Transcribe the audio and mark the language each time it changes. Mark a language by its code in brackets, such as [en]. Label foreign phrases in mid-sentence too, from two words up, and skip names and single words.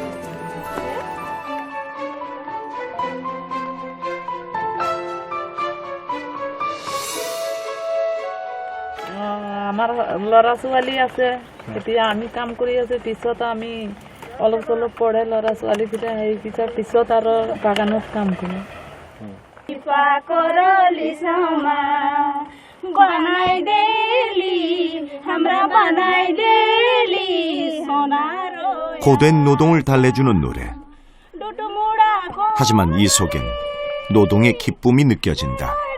[as] আমার ল'ৰা ছোৱালী আছে এতিয়া আমি কাম কৰি আছো পিছত আমি অলপ চলপ পঢ়ে ল'ৰা ছোৱালীকেইটা সেই পিছত আৰু বাগানত কাম কৰোঁ [ko] 고된 노동을 달래주는 노래. 하지만 이 속엔 노동의 기쁨이 느껴진다.